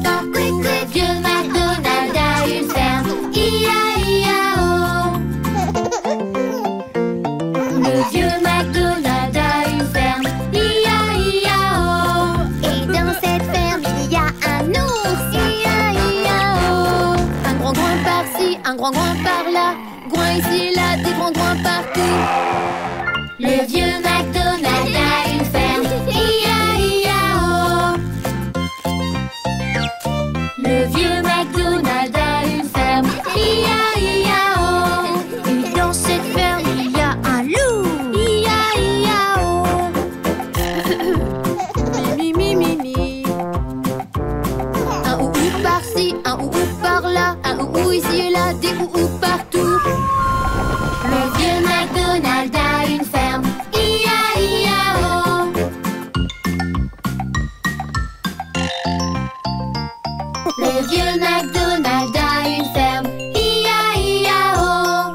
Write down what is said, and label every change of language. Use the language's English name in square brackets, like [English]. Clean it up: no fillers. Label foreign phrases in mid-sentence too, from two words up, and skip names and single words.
[English] quick, quick, [French] le [English] quick. [French] vieux McDonald a une ferme, I-A-I-A-O. Le vieux McDonald a une ferme, I-A-I-A-O. Et dans cette ferme, il y a un ours. I-A-I-A-O. Un grand groin par-ci, un grand groin par-là. Groin ici, là, des grands groins partout. Le vieux McDonald a une ferme, I-A-I-A-O. Le vieux McDonald a une ferme, I-A-I-A-O. Et dans cette ferme, il y a un loup. I-A-I-A-O. Mi, mi, mi, mi. Un ou par-ci, un ou par-là. Un ou ici et là, des ou partout. Le vieux McDonald a une ferme, I-A-I-A-O. Le vieux McDonald a une ferme, I-A-I-A-O.